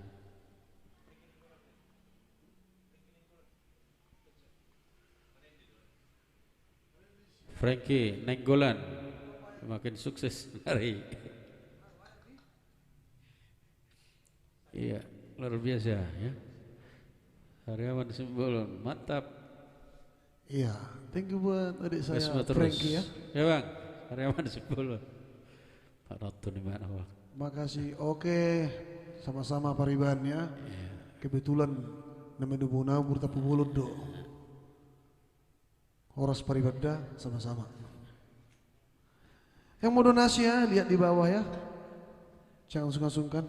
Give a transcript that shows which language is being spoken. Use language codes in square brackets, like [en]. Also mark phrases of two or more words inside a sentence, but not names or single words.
[id] Frankie Nenggolan makin sukses hari. Iya, luar biasa ya. Hariawan Simbolon, mantap. Iya, [en] thank you [id] buat adik saya Ya Frankie bang, Hariawan Simbolon. Pak Noto di mana bang? Makasih, oke, sama-sama pariban ya. Kebetulan namanya Buna Burta Pubulun do. [bbc] Horas paribada [id] sama-sama. Yang mau donasi ya, lihat di bawah ya. Jangan sungkan-sungkan.